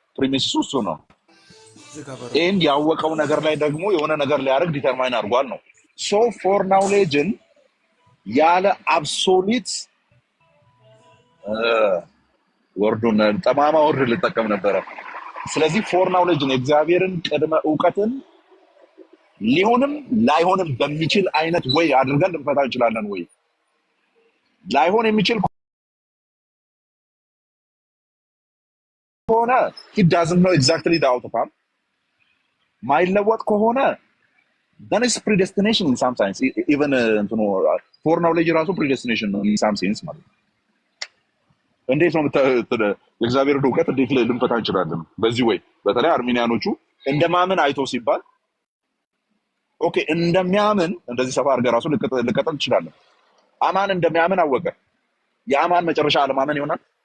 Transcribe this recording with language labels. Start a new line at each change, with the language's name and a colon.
Amharic: ፕሪሚሲሱ እሱ ነው። ኤንድ ያወቀው ነገር ላይ ደግሞ የሆነ ነገር ሊያደርግ ዲተርማይን አድርጓል ነው። ሶ ፎር ናውሌጅን ያለ አብሶሊት ወርዱን ጠማማ ወርድ ልጠቀም ነበረ። ስለዚህ ፎር ናውሌጅን የእግዚአብሔርን ቅድመ እውቀትን ሊሆንም ላይሆንም በሚችል አይነት ወይ አድርገን ልንፈታ እንችላለን ወይ? ላይሆን የሚችል ከሆነ
English: he doesn't know exactly the outcome።
Amharic: ማይለወጥ ከሆነ
English: then it's predestination in some sense.
Amharic: even እንትኑ for knowledge ራሱ predestination ነው
English: in some sense
Amharic: ማለት ነው። እንዴት ነው የእግዚአብሔር እውቀት እንዴት ልንፈታ እንችላለን በዚህ ወይ? በተለይ አርሜኒያኖቹ እንደማመን አይቶ ሲባል ኦኬ እንደሚያምን እንደዚህ ሰፋ አድርገህ ራሱ ልቀጥል ትችላለህ። አማን እንደሚያምን አወቀ። የአማን መጨረሻ አለማመን ይሆናል?